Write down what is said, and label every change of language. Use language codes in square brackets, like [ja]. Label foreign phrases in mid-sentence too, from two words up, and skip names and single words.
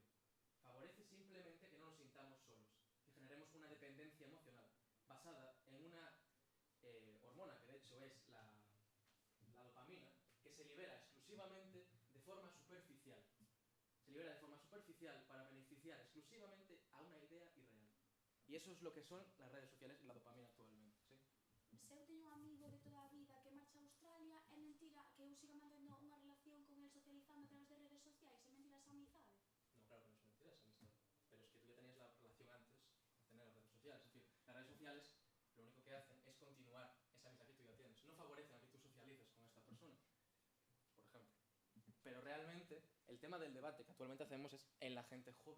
[es] Favorece simplemente que no nos sintamos solos, que generemos una dependencia emocional basada en una hormona que de hecho es la dopamina, que se libera exclusivamente de forma superficial. Se libera de forma superficial para beneficiar exclusivamente a una idea irreal. Y eso es lo que son las redes sociales y la dopamina actualmente. ¿Sí? [gl] Se eu teño un amigo de toda a vida que marcha a Australia, é mentira que eu siga mantendo unha relación con el socializando a través de redes sociais, é mentira esa amizade. [es] No, claro que no es mentira esa amistad. Pero es que tú ya tenías la relación antes de tener las redes sociales. Es decir, las redes sociales lo único que hacen es continuar esa amistad que tú ya tienes. No favorecen a que tú socialices con esta persona, por ejemplo. Pero realmente el tema del debate que actualmente hacemos es en la gente joven.